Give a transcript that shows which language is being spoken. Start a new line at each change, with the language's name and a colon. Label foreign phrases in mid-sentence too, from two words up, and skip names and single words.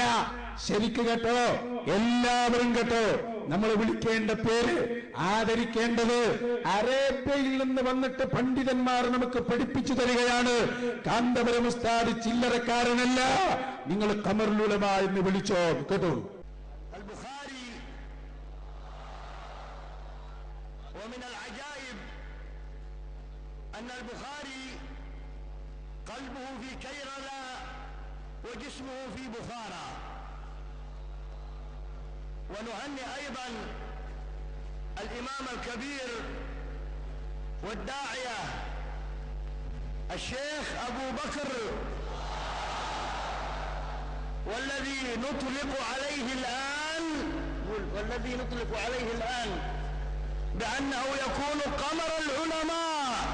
Malayalam: ശരിക്ക് കേട്ടോ, എല്ലാവരും കേട്ടോ. നമ്മൾ വിളിക്കേണ്ട പേര്, ആദരിക്കേണ്ടത് അറേബ്യയിൽ നിന്ന് വന്നിട്ട് പണ്ഡിതന്മാർ നമുക്ക് പഠിപ്പിച്ചു തരികയാണ്. കാന്തപുരം ഉസ്താദ് ചില്ലറക്കാരനല്ല. നിങ്ങൾ ഖബറുൽ ഉലമ എന്ന് വിളിച്ചോ, കേട്ടോ.
Arabic: ومن العجائب أن البخاري قلبه في كيرلا وجسمه في بخارى. ونهنئ أيضا الإمام الكبير والداعية الشيخ أبو بكر، والذي نطلق عليه الآن بأنه يكون قمر العلماء.